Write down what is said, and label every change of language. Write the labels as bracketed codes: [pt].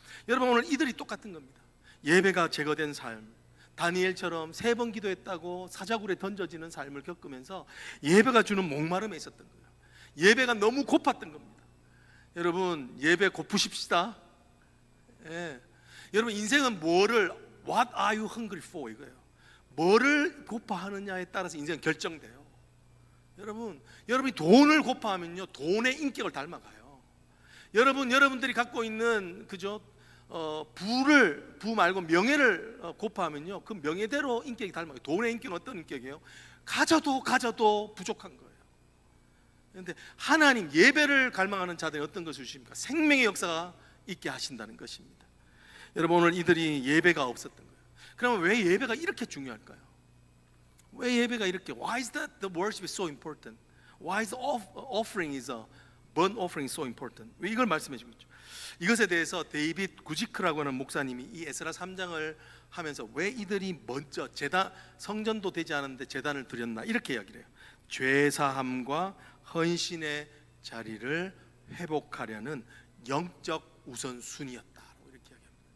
[ko] 여러분, 오늘 이들이 똑같은 겁니다. 예배가 제거된 삶, 다니엘처럼 3번 기도했다고 사자굴에 던져지는 삶을 겪으면서 예배가 주는 목마름에 있었던 거예요. 예배가 너무 고팠던 겁니다. 여러분, 예배 고프십시다. 예. 여러분, 인생은 [en] What are you hungry for? [ko] 이거예요. 뭐를 고파하느냐에 따라서 인생은 결정돼요. 여러분이 돈을 고파하면요, 돈의 인격을 닮아가요. 여러분들이 갖고 있는 부 말고 명예를 고파하면요, 그 명예대로 인격이 닮아요. 돈의 인격은 어떤 인격이에요? 가져도 부족한 거예요. 그런데 하나님, 예배를 갈망하는 자들이 어떤 것을 주십니까? 생명의 역사가 있게 하신다는 것입니다. 여러분, 오늘 이들이 예배가 없었던 거예요. 그러면 왜 예배가 이렇게 중요할까요? 왜 예배가 이렇게 [en] Why is that the worship is so important? Why is the offering is a burnt offering so important? [ko] 왜 이걸 말씀해 주고 있죠? 이것에 대해서 데이빗 구지크라고 하는 목사님이 이 에스라 3장을 하면서 왜 이들이 먼저 성전도 되지 않았는데 제단을 드렸나 이렇게 이야기를 해요. 죄사함과 헌신의 자리를 회복하려는 영적 우선순위였다라고 이렇게 이야기합니다.